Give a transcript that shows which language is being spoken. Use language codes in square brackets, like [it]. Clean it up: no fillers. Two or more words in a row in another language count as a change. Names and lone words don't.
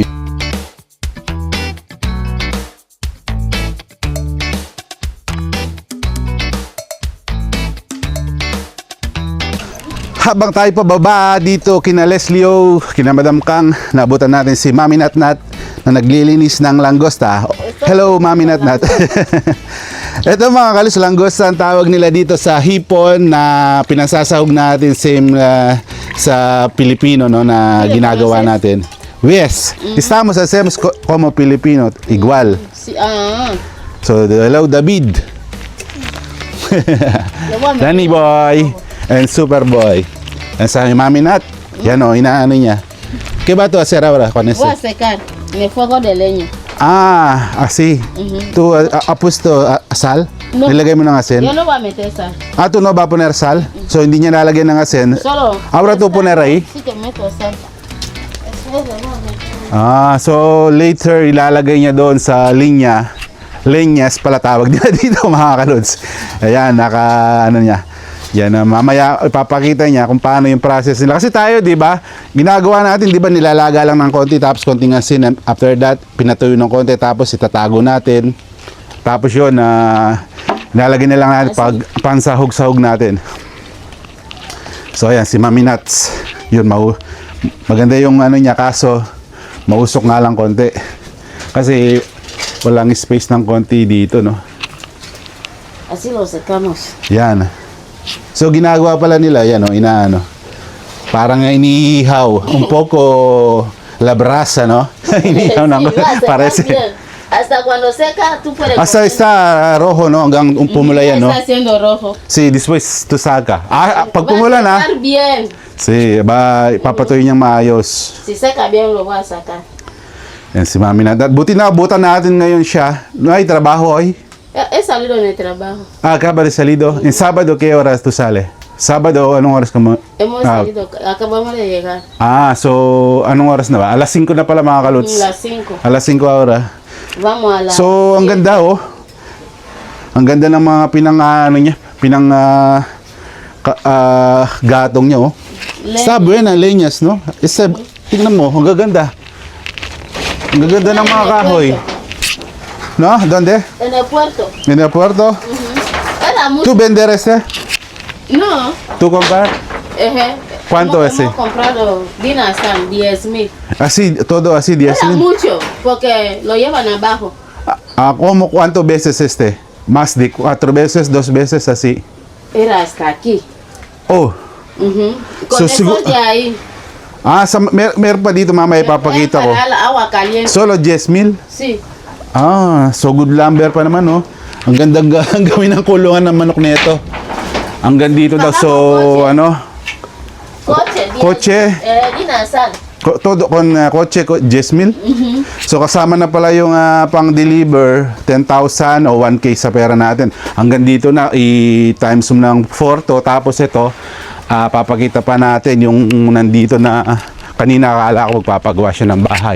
[tl] Habang tayo pababa dito kina Leslio, kina Madam Kang, naabutan natin si Mami Natnat na naglilinis ng langosta. Hello Mami Natnat. Ito mga kalis, langosta ang tawag nila dito sa hipon na pinasasahog natin same sa Pilipino, no, na ginagawa natin. [es] Yes, estamos hacemos como Pilipino, igual. [en] So hello David. Danny boy and Super Boy. [tl] And sa Mami Nat, yan o, inaano niya. [es] ¿Qué va a hacer ahora con eso? Voy a secar en el fuego de leña. Ah, así. ¿Tú has puesto sal? No. [tl] Nilagay mo ng asin? [es] Yo no voy a meter sal. Ah, ¿tú no va a poner sal? [tl] So, hindi niya lalagyan ng asin? [es] Solo. Ahora tú poner ahí? Sí que meto sal. [tl] Ah, so later ilalagay niya doon sa linya. Lenyas pala tawag nila dito mga kalods. Ayan, ano niya. Yan, mamaya ipapakita niya kung paano yung process nila. Kasi tayo, di ba, ginagawa natin, di ba, nilalaga lang ng konti, tapos konting asin. [en] After that, [tl] pinatuyo ng konti, tapos itatago natin. Tapos yun, nilalagay na lang natin pag pansahog-sahog natin. So, ayan, si Mami Nuts. Yun, maganda yung ano niya, kaso mausok nga lang konti. Kasi walang space ng konti dito, no? [es] Así lo secamos. [tl] Yan. So ginagawa pala nila yan, inaano. Parang inihaw, [es] un poco la brasa, no? [tl] Inihaw ng parece. [es] Hasta cuando seca tú puedes. Hasta está rojo, no? [tl] Hanggang pumula yan, no? [es] Está haciendo rojo. Sí, después to saca. [tl] Pag pumula na. [es] Bien. Sí, [tl] ipapatuloy niyang maayos. [es] Si seca bien lo voy a sacar. [tl] Yan si Mami Nat. Buti na abutan natin ngayon siya. [es] No hay trabajo hoy. He salido en el trabajo. Acaba de salido. En sábado, ¿qué horas tú sales? Sábado, [tl] anong oras ka mo? [es] Hemos salido, acabamos de llegar. [tl] So, anong oras na ba? Alas 5 na pala mga kalots. [es] Las 5. Alas 5 ahora. Vamos a la. [tl] So, ang ganda oh. Ang ganda ng mga gatong niya oh. [es] Está buena, leñas, no? [tl] Tingnan mo, ang gaganda. Ang gaganda ng mga kahoy. [es] ¿No? ¿Dónde? En el puerto. ¿En el puerto? Era mucho. ¿Tú vender ese? No. ¿Tú comprar? ¿Cuánto ese? Hemos comprado dinastan 10,000. Así, todo así, 10 Era mil. mucho, porque lo llevan abajo. ¿Cómo cuántas veces este? Más de 4 veces, 2 veces así. Era hasta aquí. Oh. Con So, eso de ahí. [tl] Meron pa dito mamaya ipapakita ko. [es] Para la agua caliente. Solo 10,000? Sí. [en] So good lumber [tl] pa naman, no? Ang gandang gawin ng kulungan ng manok nito. Ang gandito daw, so, ano? Kotse. Dinastan. [es] Todo con kotse, 10,000? [tl] So kasama na pala yung pang-deliver, 10,000 o 1K sa pera natin. Hanggang dito na, i-times mo ng 4 to, tapos ito, papakita pa natin yung nandito na, kanina akala ko magpapagawa siya ng bahay.